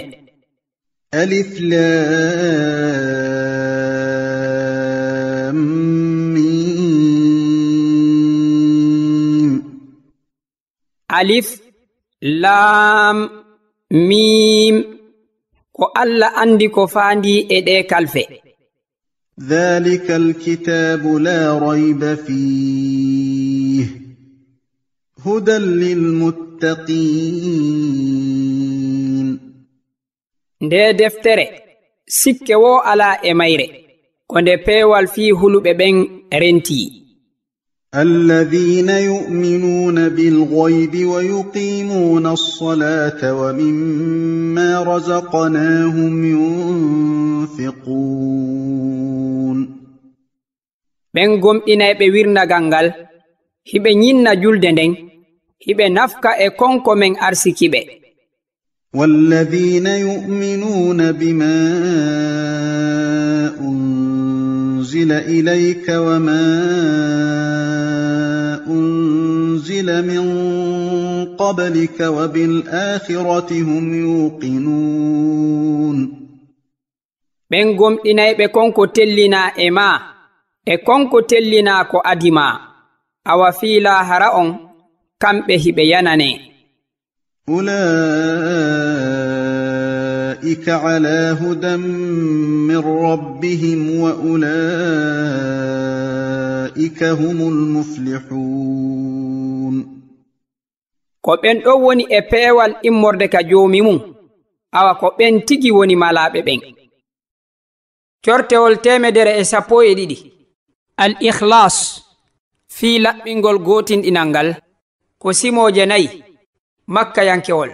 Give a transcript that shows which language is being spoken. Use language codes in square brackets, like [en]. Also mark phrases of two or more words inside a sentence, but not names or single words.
[ar] الف لام ميم. الف لام ميم. [ff] Ko Allah andi ko fandi e de kalfe. [ar] ذلك الكتاب لا ريب فيه هدى للمتقين. [ff] Nde deftere sikke wo ala e mayre ko nde peewal fi hulube ben renti. [ar] الذين يؤمنون بالغيب ويقيمون الصلاة ومما رزقناهم ينفقون. [ff] Ben gomɗinayɓe wirnagal ngal hiɓe ñinna julde nden hiɓe nafka e konko men arsikiɓe. [ar] والذين يؤمنون بما أنزل إليك وما أنزل من قبلك وبالآخرة هم يوقنون. [ff] Ben gomɗinayɓe konko tellina e ma e konko tellina ko adima awa fiila hara on kamɓe hiɓe yanane. [ar] أولئك على هدى من ربهم وأولئك هم المفلحون. [ff] Ko ɓen ɗo woni e peewal immorde ka joomi mum awa ko ɓen tigi woni malaaɓe ɓen. Cortewol 112 Al-Ikhlas fi laɓɓingol gootinɗinal ngal ko simoje nayi Makka yankewol.